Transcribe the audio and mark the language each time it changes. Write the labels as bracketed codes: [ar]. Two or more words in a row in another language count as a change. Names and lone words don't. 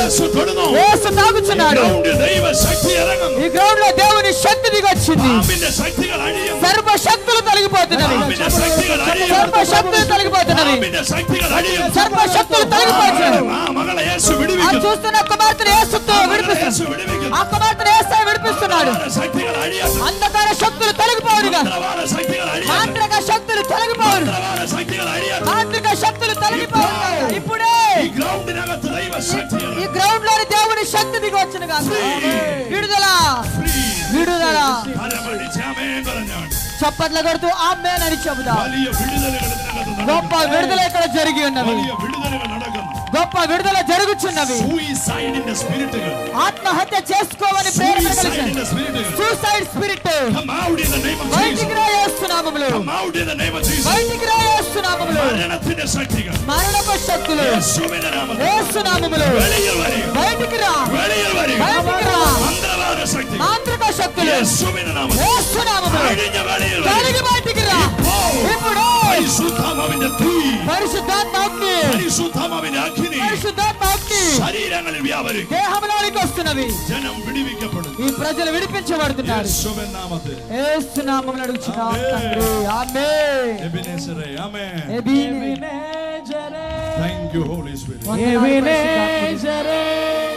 [ml] యేసు തൊടുന്നു. [te] యేసు తాకుతున్నాడు. [ml] ഗ്രൗണ്ടിൽ ദൈവ ശക്തി ഇറങ്ങുന്നു. [te] ఈ గ్రౌండ్ లో దేవుని శక్తి దిగి వచ్చింది. [ml] പാമ്പിന്റെ ശക്തികൾ അഴിയുന്നു, [te] సర్వ శక్తులు తొలగిపోతున్నవి, [ml] പാമ്പിന്റെ ശക്തികൾ അഴിയുന്നു, [te] సర్వ శక్తులు తొలగిపోతున్నవి, [ml] പാമ്പിന്റെ ശക്തികൾ അഴിയുന്നു. [te] సర్వ శక్తులు తొలగిపోతున్నవి. [ml] ആ മകളെ യേശു [te] ఆ [ml] വിടുവിക്കുന്നു, [te] చూస్తున్న కుమార్తెను యేసుతో విడిపిస్తున్నాడు. [ml] യേശു വിടുവിക്കുന്നു. [te] ఆ కుమార్తెను యేసు విడిపిస్తున్నాడు. [ml] ശക്തികൾ അഴിയുന്നു, [te] అంధకార శక్తులు తొలగిపోవునుగా, [ml] മന്ത്രവാദ ശക്തികൾ അഴിയുന്നു, [te] మాంత్రిక శక్తులు తొలగిపోవును, [ml] മന്ത്രവാദ ശക്തികൾ അഴിയുന്നു. [te] మాంత్రిక శక్తులు తొలగిపోవును. ఇప్పుడే [ml] ഈ ഗ്രൗണ്ടിനകത്ത് ദൈവ ശക്തി [te] ఈ గ్రౌండ్ లోని దేవుని శక్తి దిగి వచ్చిన విడుదల, విడుదల. [ml] കരമടിച്ച് ആമേൻ പറഞ്ഞാണ്. [te] చప్పట్లు కొడుతూ ఆమేన్ అని చెబుదా. [ml] വലിയ വിടുതലുകൾ ഇതിനകത്ത് [te] గొప్ప విడుదల ఇక్కడ జరిగి ఉన్నవి, [ml] വലിയ വിടുതലുകൾ നടക്കുന്നു. [te] గొప్ప విడుదల జరుగుచున్నవి. [ml] സൂയിസൈഡിന്റെ സ്പിരിറ്റുകൾ, [te] ఆత్మహత్య చేసుకోవని ప్రేరణ [ml] സൂയിസൈഡിന്റെ സ്പിരിറ്റുകൾ [en] suicide spirit come out in the name of Jesus. [te] బయటికి రా యేసు నామములో, [en] Come out in the name of Jesus. [te] బయటికి రా యేసు నామములో. [ml] മരണത്തിന്റെ ശക്തികൾ [te] మరణపు శక్తులు [ml] യേശുവിന്റെ നാമത്തിൽ [te] యేసు నామములో [ml] വെളിയിൽ വരിക, [te] బయటికి రా, [ml] വെളിയിൽ വരിക. [te] బయటికి రా. [ml] മന്ത്രവാദ ശക്തി [te] మాంత్రిక శక్తులు [ml] യേശുവിന്റെ നാമത്തിൽ [te] యేసు నామములో [ml] അഴിഞ്ഞ് വെളിയിൽ വരിക. [te] కలిగి బయటికి రా. ఇప్పుడు [ml] പരിശുദ്ധാത്മാവിന്റെ തീ, [te] పరిశుద్ధాత్మ అగ్ని, [ml] പരിശുദ്ധാത്മാവിന്റെ അഗ്നി [te] పరిశుద్ధాత్మ అగ్ని [ml] ശരീരങ്ങളിൽ വ്യാപരിക്കും. [te] దేహంలోనికి వస్తున్నవి. [ml] ജനം വിടുവിക്കപ്പെടും. [te] ఈ ప్రజలు విడిపించబడుతున్నారు. [ml] യേശുവിൻ നാമത്തിൽ [te] యేసు నామములో అడుగుచున్నాం తండ్రి. ఆమేన్. [ml] എബിനെസറേ, ആമേൻ. [te] ఎబినేజరే. [en] Thank you, Holy Spirit. [te] వందనాలు పరిశుద్ధాత్మ.